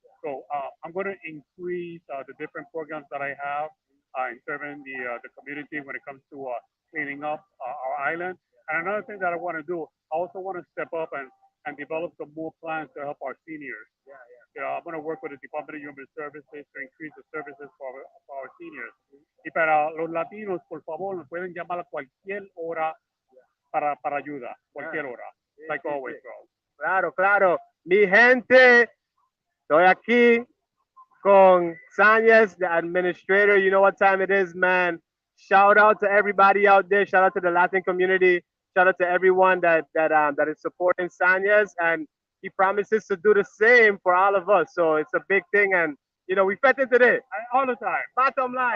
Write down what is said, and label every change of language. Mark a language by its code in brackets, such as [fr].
[en] So I'm going to increase the different programs that I have in serving the community when it comes to cleaning up our island. And another thing that I want to do, I also want to step up and develop some more plans to help our seniors. I'm going to work with the Department of Human Services to increase the services for our seniors. [es] Y para los latinos, por favor, nos pueden llamar a cualquier hora para ayuda, cualquier hora. [en] Like always, bro. [es] Claro, claro. Mi gente, estoy aquí con Sanyes, [en] the administrator. You know what time it is, man. Shout out to everybody out there. Shout out to the Latin community. Shout out to everyone that is supporting Sanyes, and he promises to do the same for all of us. So it's a big thing, and we fed it today. All the time. Bottom line.